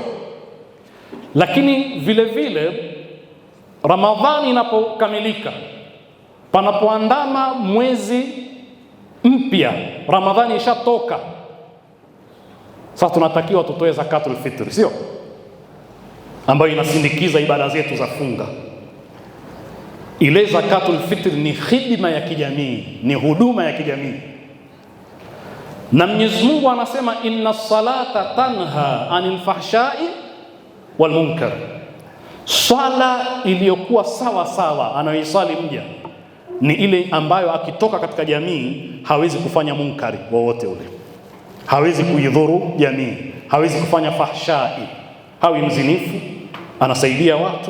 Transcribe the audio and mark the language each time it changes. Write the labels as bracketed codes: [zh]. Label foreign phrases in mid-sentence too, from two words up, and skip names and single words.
[sw] Lakini vile vile Ramadhani inapokamilika, panapoandama mwezi mpya, Ramadhani ishatoka, sasa tunatakiwa tutoe [ar] زكاة الفطر, [sw] sio? Ambayo inasindikiza ibada zetu za funga. Ile [ar] زكاة الفطر [sw] ni hidima ya kijamii, ni huduma ya kijamii. Na Mwenyezi Mungu anasema [ar] إن الصلاة تنهى عن الفحشاء والمنكر. [sw] Swala iliyokuwa sawa sawa anayoisali mja ni ile ambayo akitoka katika jamii hawezi kufanya munkari wowote ule, hawezi kuidhuru jamii, hawezi kufanya fahshai, hawi mzinifu, anasaidia watu.